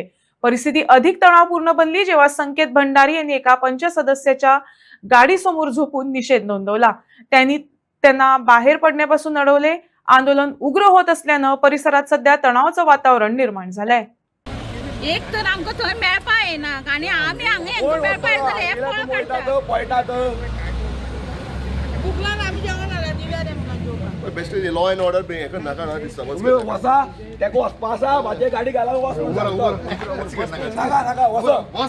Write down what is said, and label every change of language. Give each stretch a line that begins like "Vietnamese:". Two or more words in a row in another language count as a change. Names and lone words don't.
Marathi: परिस्थिती अधिक तणावपूर्ण बनली जेव्हा संकेत भंडारी यांनी एका पंचसदस्याच्या गाडीसमोर झोपून निषेध नोंदवला। त्यांना बाहेर पडण्यापासून अडवले। आंदोलन उग्र होत असल्याने परिसरात सध्या तणावाचं वातावरण निर्माण झालंय।
Konkani: एक तर आमकां थंय मेळपा येना आनी आमी हांगा हेंकां मेळपाक जाल्यार हे पळटात बुकलान आमी जेवण हाडला दिव्या रे म्हणून जेवपाक
English: best law and order
Konkani: बी हेका नाका ना दिसता वसा तेका वचपा आसा म्हाजे गाडी घाला वस नाका नाका वस